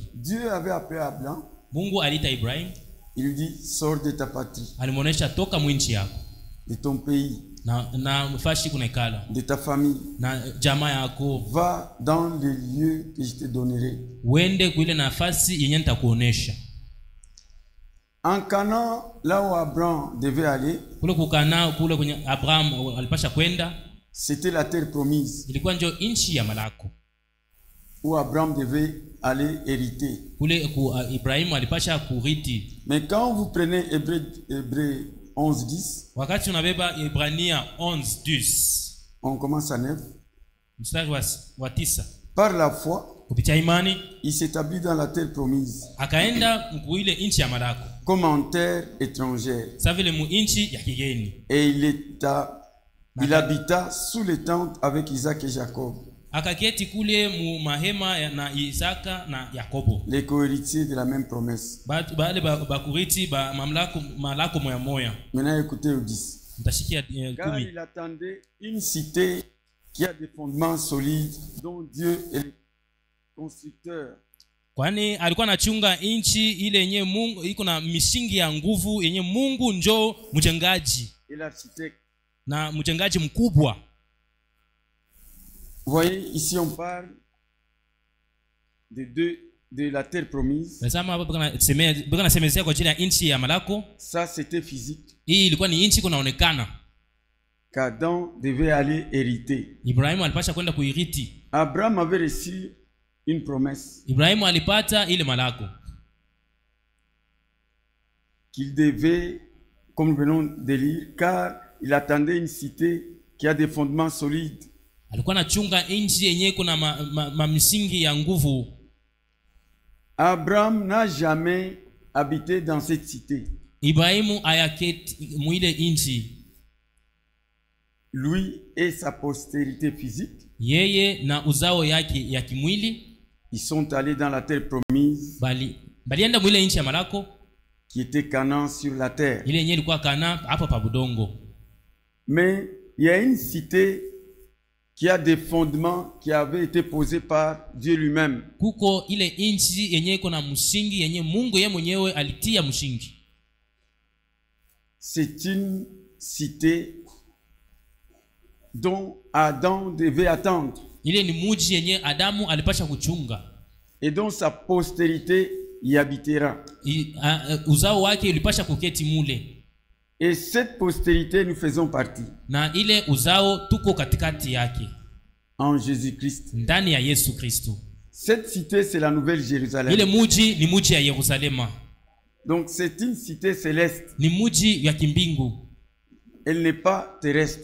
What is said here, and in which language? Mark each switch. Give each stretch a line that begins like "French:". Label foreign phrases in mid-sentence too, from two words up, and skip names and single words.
French: Dieu avait appelé Abraham.
Swahili: Mungu aliita Ibrahimu,
French: Il lui dit, sors de ta patrie,
Swahili: alimuonesha toka mwinchi yako
French: de ton pays,
Swahili: na mfashi kunekala
French: de ta famille.
Swahili: na jamaa yako,
French: Va dans les lieux que je te donnerai.
Swahili: uende kuile nafasi yenye nitakuonesha.
French: En Canaan, là où Abraham devait aller,
Swahili: Kule kukana kule kwenye Abraham alipasha kwenda,
French: c'était la terre promise
Swahili: ilikuwa ndio inchi ya malako.
French: où Abraham devait aller hériter.
Swahili: Kule Ibrahimu alipasha kuriti.
French: Mais quand vous prenez Hébreux 11:10,
Swahili: Wakati unabeba Ibrania 11:10,
French: on commence à 9.
Swahili: mstari wa 9,
French: Par la foi,
Swahili: kupitia imani
French: il s'établit dans la terre promise,
Swahili: akaenda kuile inchi ya malako,
French: comme en terre étrangère.
Swahili: sa vile mu inchi ya kigeni,
French: Et il habita sous les tentes avec Isaac et Jacob,
Swahili: akaketi kule mu mahema na Isaka na Yakobo,
French: les cohéritiers de la même promesse.
Swahili: bale bakuriti ba malako moya moya.
French: Maintenant, écoutez au 10.
Swahili: Mtashikia
French: Car 10. il attendait une cité qui a des fondements solides, dont Dieu est le constructeur.
Swahili: Kwani alikuwa anachunga inchi ile yenye Mungu iko na misingi ya nguvu yenye Mungu njo mjengaji
French: Et l'architecte.
Swahili: na mjengaji mkubwa.
French: Vous voyez, ici on parle de la terre promise.
Swahili: Nasema hapa bwana nasemezea kwa ajili ya inchi ya malako.
French: Ça c'était physique.
Swahili: Hii ilikuwa ni inchi kunaonekana.
French: Qu'Adam devait aller hériter.
Swahili: Ibrahimu alipasha kwenda kuiriti.
French: Abraham avait reçu une promesse
Swahili: Ibrahimu alipata ile malako
French: qu'il devait, comme nous venons de lire, car il attendait une cité qui a des fondements solides.
Swahili: alikuwa anachunga inchi yenye kuna misingi ya nguvu.
French: Abraham n'a jamais habité dans cette cité.
Swahili: Ibrahimu ayaketi muile inchi.
French: Lui et sa postérité physique,
Swahili: Yeye na uzao yake ya kimwili
French: ils sont allés dans la terre promise
Swahili: balienda muile inchi ya malako
French: qui était Canaan sur la terre.
Swahili: ile yenye ilikuwa Kana hapa pa budongo.
French: Mais il y a une cité qui a des fondements qui avaient été posés par Dieu lui-même.
Swahili: Kuko ile inchi yenye iko na msingi yenye Mungu yeye mwenyewe alitia msingi.
French: C'est une cité dont Adam devait attendre
Swahili: Ile ni muji yenye Adamu alipasha kuchunga,
French: et dont sa postérité y habitera.
Swahili: Uzao wake ulipasha kuketi mule,
French: Et cette postérité, nous faisons partie
Swahili: na ile uzao tuko katikati yake
French: en Jésus-Christ.
Swahili: ndani ya Yesu Kristo.
French: Cette cité, c'est la Nouvelle Jérusalem.
Swahili: Ile muji ni muji ya Yerusalema,
French: Donc c'est une cité céleste.
Swahili: ni muji ya kimbingu,
French: Elle n'est pas terrestre.